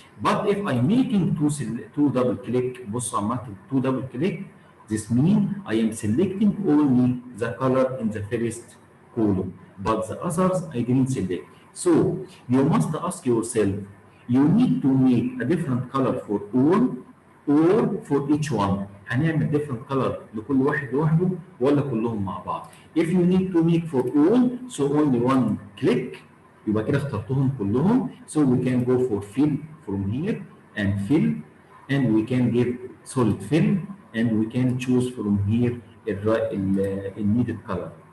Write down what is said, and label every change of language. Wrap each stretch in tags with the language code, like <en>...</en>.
<en>But if I'm making two double click,</en> <ar>بصوا عملت</ar> <en>two double click, this means I am selecting only the color in the first column, but the others I didn't select. So you must ask yourself, you need to make a different color for all or for each one.</en> <ar>هنعمل</ar> <en>different color</en> <ar>لكل واحد لوحده ولا كلهم مع بعض.</ar> <en>If you need to make for all, so only one click,</en> <ar>يبقى كده اخترتهم كلهم.</ar> <en>So we can go for fill from here and fill, and we can give solid fill, and we can choose from here the needed color.</en>